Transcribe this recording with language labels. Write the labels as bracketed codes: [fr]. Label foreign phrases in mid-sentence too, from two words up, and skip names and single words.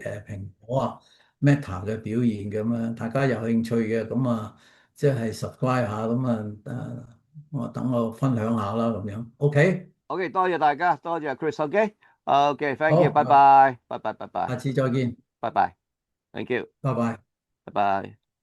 [yue] 蘋果啊、Meta 嘅表現咁樣，大家有興趣嘅咁啊，即係 subscribe 下咁啊，我等我分享下啦咁樣。OK， O.K. 多謝大家，多謝 Chris，O.K.，O.K.， [en] thank you， [yue] 好，拜拜，拜拜，拜拜，下次再見，拜拜， [en] thank you， [yue] 拜拜。拜拜。